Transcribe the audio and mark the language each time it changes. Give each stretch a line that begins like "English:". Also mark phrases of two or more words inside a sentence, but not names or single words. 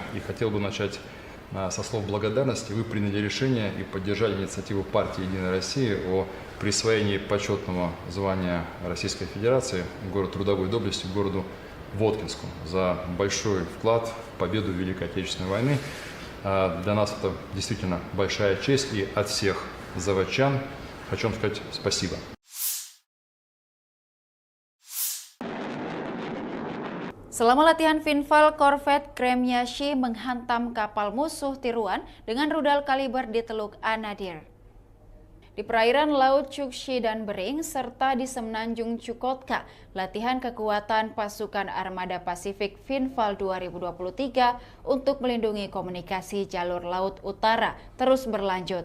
Russian: И хотел бы начать со слов благодарности. Вы приняли решение и поддержали инициативу партии «Единая Россия» о присвоении почетного звания Российской Федерации город трудовой доблести городу Воткинску за большой вклад в победу Великой Отечественной войны. Для нас это действительно большая честь, и от всех заводчан хочу вам сказать спасибо.
Indonesian: Selama latihan Finval, korvet Kremyashi menghantam kapal musuh tiruan dengan rudal kaliber di Teluk Anadyr. Di perairan Laut Chukchi dan Bering, serta di Semenanjung Chukotka, latihan kekuatan pasukan Armada Pasifik Finval 2023 untuk melindungi komunikasi jalur Laut Utara terus berlanjut.